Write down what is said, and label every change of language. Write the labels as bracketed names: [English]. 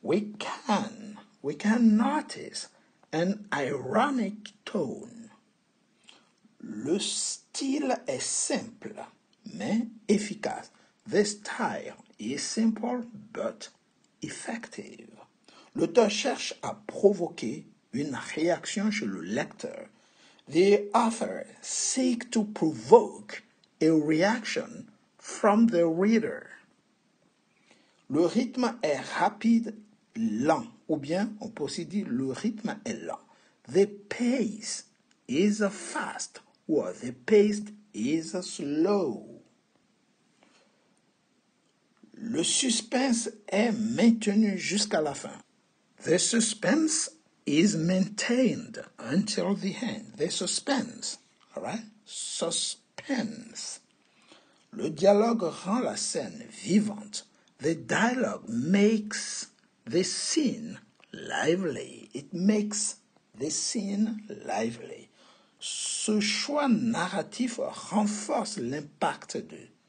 [English] We can notice an ironic tone. [French] Le style est simple, mais efficace. [English] The style is simple but effective. [French] L'auteur cherche à provoquer une réaction chez le lecteur. [English] The author seeks to provoke a reaction from the reader. [French] Le rythme est rapide, lent, ou bien on peut aussi dire le rythme est lent. [English] The pace is fast, or the pace is slow. [French] Le suspense est maintenu jusqu'à la fin. [English] The suspense is maintained until the end. The suspense, all right? Suspense. [French] Le dialogue rend la scène vivante. [English] The dialogue makes the scene lively. It makes the scene lively. [French] Ce choix narratif renforce l'impact de.